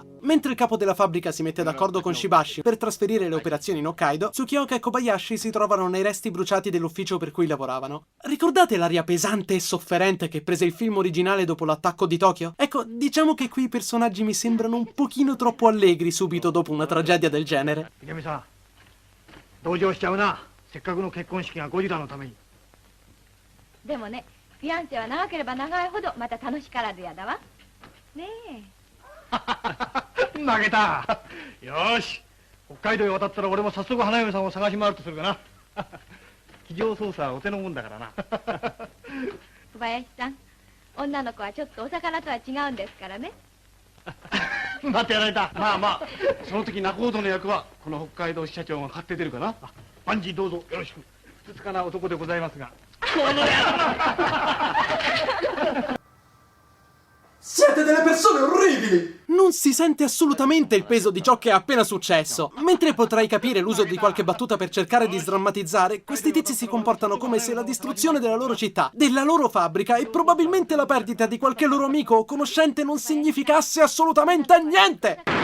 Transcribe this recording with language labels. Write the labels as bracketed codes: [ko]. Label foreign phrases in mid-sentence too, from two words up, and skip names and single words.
[it] Mentre il capo della fabbrica si mette d'accordo con Shibashi per trasferire le operazioni in Hokkaido, Tsukioka e Kobayashi si trovano nei resti bruciati dell'ufficio per cui lavoravano. Ricordate l'aria pesante e sofferente che prese il film originale dopo l'attacco di Tokyo? Ecco, diciamo che qui i personaggi mi sembrano un pochino troppo allegri subito dopo una tragedia del genere. [ja] 同情しちゃうな。せっかくの結婚式がゴジラのために。でもね、フィアンセは長ければ長いほどまた楽しからずやだわ。ねえ。負けた。よーし。北海道へ渡ったら俺も早速花嫁さんを探し回るとするかな。机上操作はお手のもんだからな。小林さん、女の子はちょっとお魚とは違うんですからね。待ってやられた。まあまあ、その時仲人の役はこの北海道支社長が買って出るかな。万事どうぞよろしく。ふつつかな男でございますが。この野郎。 [it] Siete delle persone orribili! Non si sente assolutamente il peso di ciò che è appena successo. Mentre potrai capire l'uso di qualche battuta per cercare di sdrammatizzare, questi tizi si comportano come se la distruzione della loro città, della loro fabbrica e probabilmente la perdita di qualche loro amico o conoscente non significasse assolutamente niente!